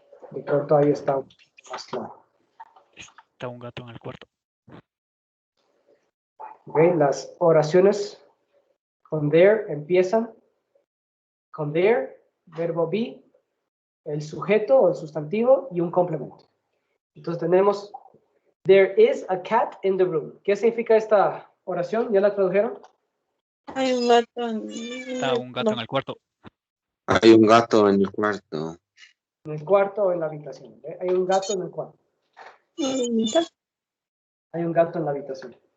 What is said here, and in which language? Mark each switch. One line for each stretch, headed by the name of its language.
Spanish: De pronto ahí está un poquito más claro. Está un gato en el cuarto. Okay. Las oraciones con there empiezan con there, verbo be, el sujeto o el sustantivo y un complemento. Entonces tenemos
English: there is a cat in the room.
Spanish: ¿Qué significa esta oración? ¿Ya la tradujeron? Hay un gato Está un gato en el cuarto. Hay un gato en el cuarto. En el cuarto o en la habitación. ¿Okay? Hay un gato en el cuarto. Hay un gato en la habitación.